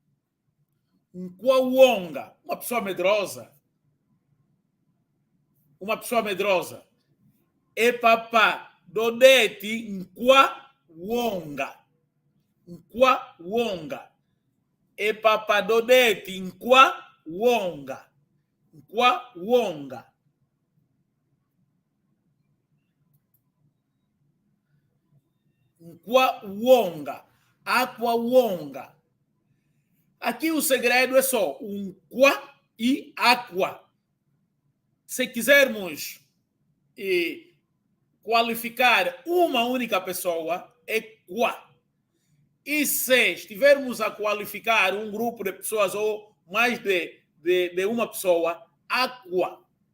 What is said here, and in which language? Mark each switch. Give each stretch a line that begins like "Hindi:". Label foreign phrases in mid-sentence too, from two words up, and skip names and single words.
Portuguese: Quauonga, uma pessoa medrosa.
Kongo: E papá, dodete, quauonga. E papá, dodete, quauonga. Nkwa wonga. Nkwa wonga. Aqua wonga.
Portuguese: Aqui o segredo é só um qua e aqua. Se quisermos qualificar uma única pessoa, é qua. E se estivermos a qualificar um grupo de pessoas ou mais de uma pessoa, aqua.